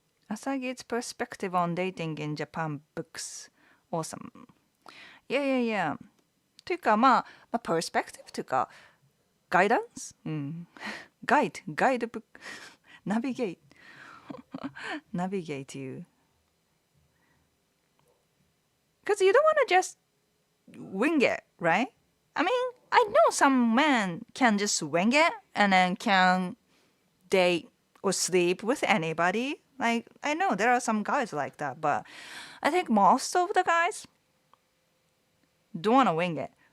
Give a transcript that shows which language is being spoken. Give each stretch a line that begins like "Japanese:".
English: Asagi's perspective on dating in Japan books. Awesome. Yeah.
Japanese: というかまあ、パースペクティブというか、ガイダンス、ガイドブック、ナビゲート you.
English: Because you don't want to just wing it, right? I mean, I know some men can just wing it and then can date or sleep with anybody. Like, I know there are some guys like that, but I think most of the guys don't want to wing it.